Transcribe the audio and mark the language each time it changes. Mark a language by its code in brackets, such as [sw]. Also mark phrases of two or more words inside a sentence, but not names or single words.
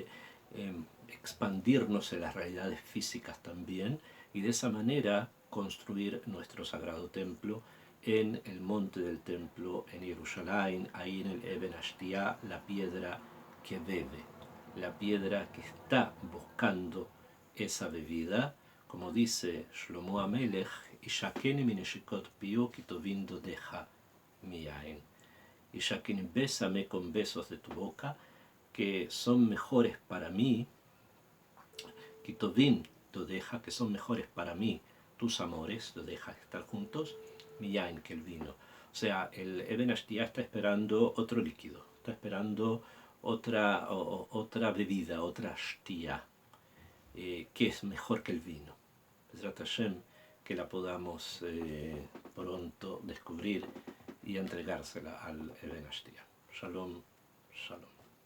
[es] expandirnos en las realidades físicas también y de esa manera construir nuestro sagrado templo en el monte del templo en Jerusalén, ahí en el Eben Ashtiah, la piedra que bebe, la piedra que está buscando esa bebida, como dice Shlomo Amelech, [he] ישקני מנשיקות פיהו כי טובים דודיך מיין. Ishakeni, [es] bésame con besos de tu boca, que son mejores para mí, [he] כי טובים דודיך, [es] que son mejores para mí, tus amores, dodeja, estar juntos, miyain, que el vino. O sea, el Eben Ashtiah está esperando otro líquido, está esperando otra bebida, otra Ashtiah, que es mejor que el vino. [he] בעזרת השם, [es] que la podamos pronto descubrir y entregársela al Eben Ashtiah. [he] שלום, שלום.